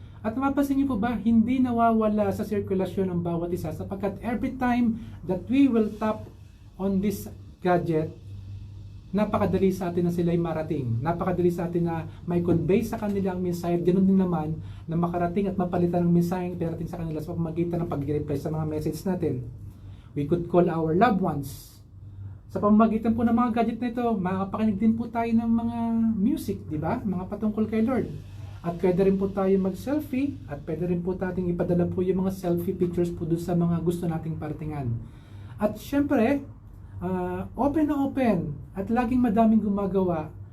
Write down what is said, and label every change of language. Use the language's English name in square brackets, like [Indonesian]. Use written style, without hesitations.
[Filipino] At mapapansin niyo po ba, hindi nawawala sa sirkulasyon ng bawat isa sapagkat [English] every time that we will tap on this gadget, [Filipino] napakadali sa atin na sila'y marating. Napakadali sa atin na may convey sa kanila ang mensahe. Ganun din naman na makarating at mapalitan ng mensahe ang perating sa kanila sa pamamagitan ng pag-reply sa mga message natin. [English] We could call our loved ones. [Filipino] Sa pamamagitan po ng mga gadget na ito, makakapakinig din po tayo ng mga music, di ba? Mga patungkol kay Lord. At pwede rin po tayo mag-selfie at pwede rin po nating ipadala po yung mga selfie pictures po doon sa mga gusto nating paratingan. At syempre, open na open at laging madaming gumagawa.